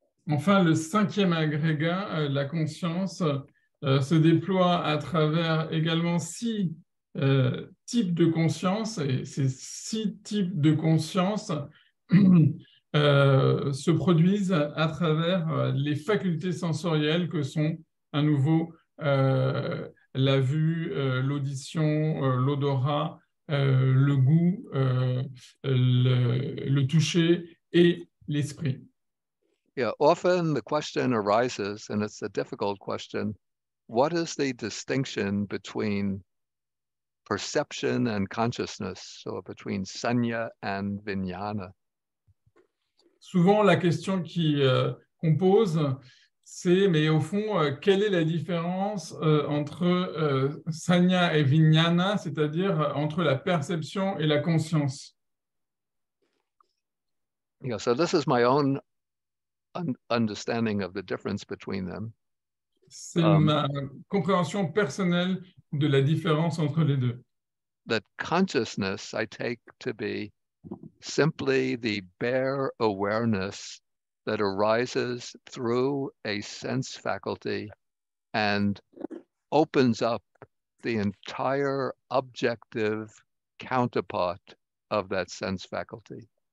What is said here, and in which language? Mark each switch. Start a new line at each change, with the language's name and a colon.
French: Enfin, le 5e agrégat, la conscience, se déploie à travers également 6 types de conscience, et ces 6 types de conscience se produisent à travers les facultés sensorielles que sont à nouveau la vue, l'audition, l'odorat, le goût, le toucher et l'esprit.
English: Yeah, often the question arises, and it's a difficult question, what is the distinction between perception and consciousness, so between sanya and vijnana?
French: Souvent, la question qu'on pose, c'est, mais au fond, quelle est la différence entre sanya et vijnana, c'est-à-dire entre la perception et la conscience?
English: Yeah, so this is my own understanding of the difference between them.
French: C'est ma compréhension personnelle de la différence entre les deux.
English: That consciousness I take to be simply the bare awareness that arises through a sense faculty and opens up the entire objective counterpart of that sense faculty.